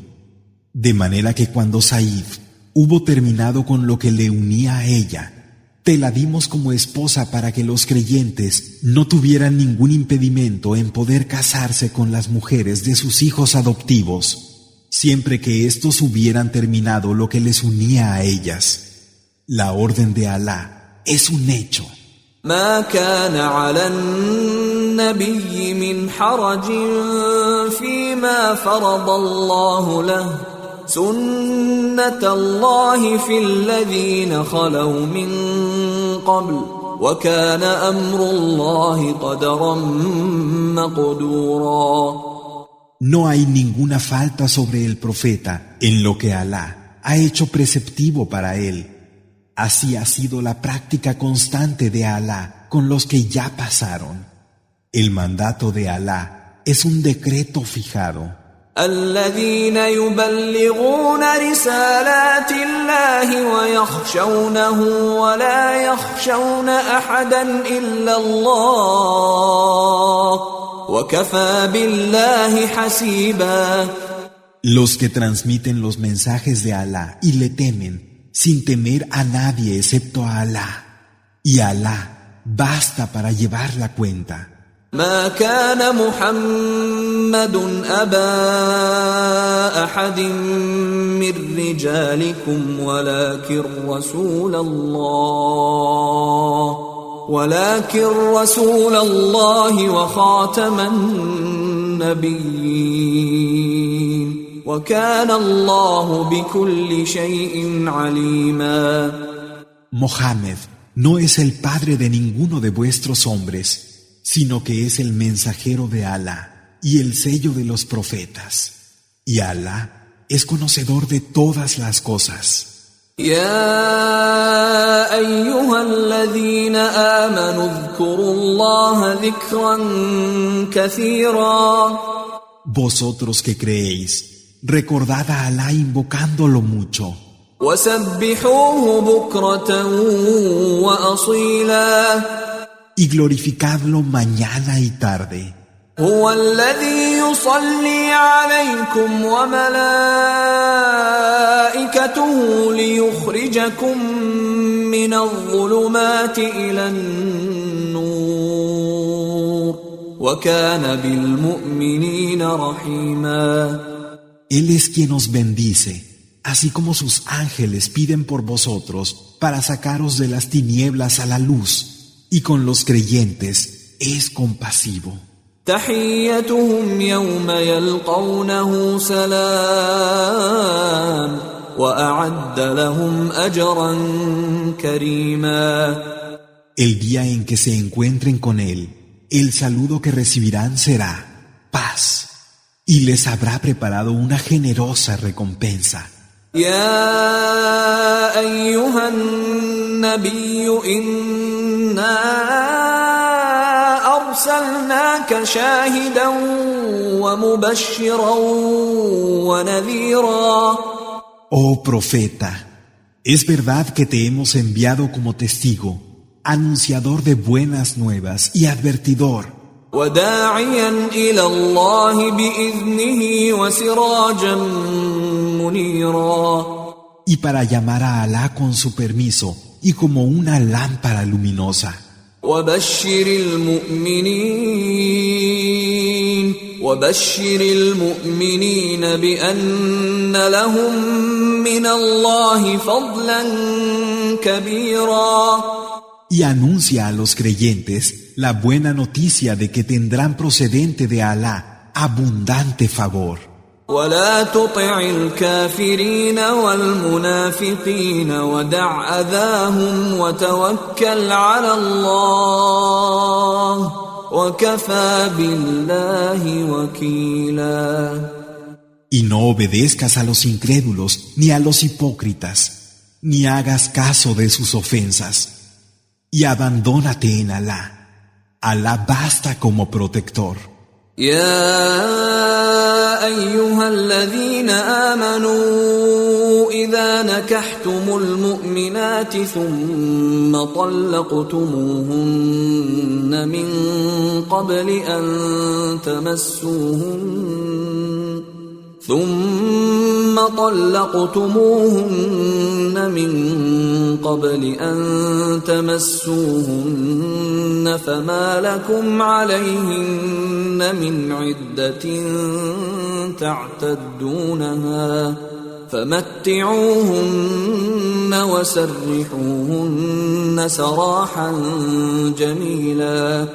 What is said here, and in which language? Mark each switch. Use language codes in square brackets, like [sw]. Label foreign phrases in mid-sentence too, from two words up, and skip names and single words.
[es] De manera que cuando Said hubo terminado con lo que le unía a ella, te la dimos como esposa para que los creyentes no tuvieran ningún impedimento en poder casarse con las mujeres de sus hijos adoptivos, siempre que éstos hubieran terminado lo que les unía a ellas. La orden de Alá es un hecho. [ar] ما كان على النبي من حرج فيما فرض الله له سنة الله في الذين خلوا من قبل وكان أمر الله قدرا مقدورا. [es] No hay ninguna falta sobre el profeta en lo que Alá ha hecho preceptivo para él. Así ha sido la práctica constante de Alá con los que ya pasaron. El mandato de Alá es un decreto fijado. [ar] الذين يبلغون رسالات الله ويخشونه ولا يخشون أحدا إلا الله وكفى بالله حسيبا. [es] Los que transmiten los mensajes de Alá y le temen sin temer a nadie excepto a Alá, y Alá basta para llevar la cuenta. [ar] ما كان محمد أبا أحد من رجالكم ولكن رسول الله وخاتم النبيين وكان الله بكل شيء عليما. [es] Mohammed no es el padre de ninguno de vuestros hombres, sino que es el mensajero de Alá y el sello de los profetas. Y Alá es conocedor de todas las cosas. [ar] يا أيها الذين آمنوا اذكروا الله ذكرا كثيرا. [es] Vosotros que creéis, recordad a Alá invocándolo mucho. [ar] وسبحوه بكرة وأصيلا. [es] Y glorificadlo mañana y tarde. [ar] هو الذي يصلي عليكم وملائكته ليخرجكم من الظلمات إلى النور وكان بالمؤمنين رحيما. [es] Él es quien os bendice, así como sus ángeles piden por vosotros para sacaros de las tinieblas a la luz. Y con los creyentes es compasivo. [ar] تحيتهم يوم يلقونه سلام وأعد لهم أجرا كريما. [es] El día en que se encuentren con él, el saludo que recibirán será paz, y les habrá preparado una generosa recompensa. [ar] يا أيها النبي إنا أرسلناك شاهدا ومبشرا ونذيرا. [es] Oh profeta, es verdad que te hemos enviado como testigo, anunciador de buenas nuevas y advertidor. [ar] وداعيا إلى الله بإذنه وسراجا منيرا. [es] Y para llamar a Alá con su permiso y como una lámpara luminosa. [ar] وبشر المؤمنين بأن لهم من الله فضلا كبيرا. [es] Y anuncia a los creyentes la buena noticia de que tendrán procedente de Alá abundante favor. [ar] ولا تطع الكافرين والمنافقين ودع أذاهم وتوكل على الله وكفى بالله وكيلا. [es] Y no obedezcas a los incrédulos ni a los hipócritas, ni hagas caso de sus ofensas, y abandónate en Alá. Alá basta como protector. [ar] يا أيها الذين آمنوا إذا نكحتم المؤمنات ثم طلقتموهن من قبل أن تمسوهن فما لكم عليهن من عدة تعتدونها فمتعوهن وسرحوهن سراحا جميلا.